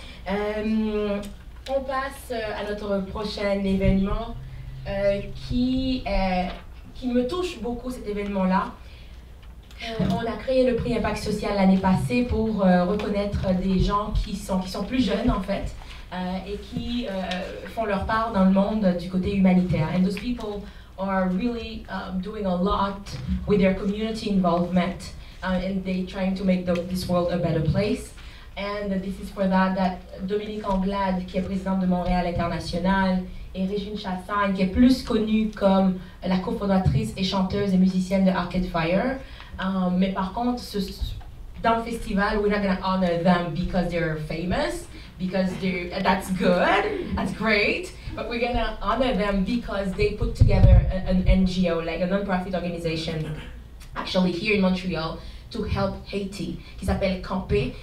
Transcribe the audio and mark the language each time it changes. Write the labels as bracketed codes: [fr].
[fr] On passe à notre prochain événement qui me touche beaucoup, cet événement-là. On a créé le prix Impact Social l'année passée pour reconnaître des gens qui sont plus jeunes en fait et qui font leur part dans le monde du côté humanitaire. [en] And those people are really doing a lot with their community involvement and they trying to make this world a better place. And this is for that [fr] Dominique Anglade, qui est présidente de Montréal International, et Régine Chassagne, qui est plus connue comme la cofondatrice et chanteuse et musicienne de Arcade Fire. Mais par contre, dans le festival, [en] we're not going to honor them because they're famous, because that's good, that's great, but we're going to honor them because they put together an NGO, like a non-profit organization, actually here in Montreal, to help Haiti, [fr] qui s'appelle [en] Camper.